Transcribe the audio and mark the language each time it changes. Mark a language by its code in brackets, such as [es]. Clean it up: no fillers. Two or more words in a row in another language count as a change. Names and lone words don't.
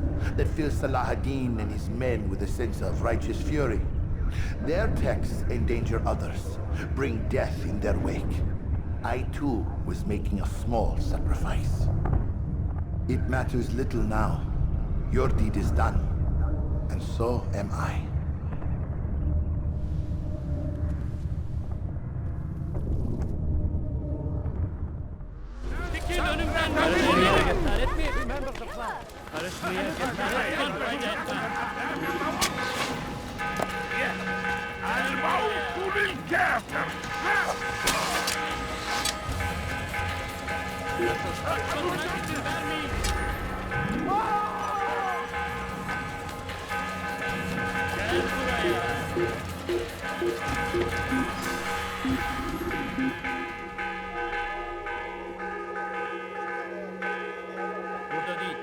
[en] That fill Salah ad-Din and his men with a sense of righteous fury? Their texts endanger others, bring death in their wake. I too was making a small sacrifice. It matters little now. Your deed is done, and so am I. [tr] Çekil önümden yollamayın! [en] Remember the plan. [tr] Karışmaya cesaret etme. [ar] الموت للكافر! [tr] Sonuna izin vermeyin! Gel buraya! Burada değil.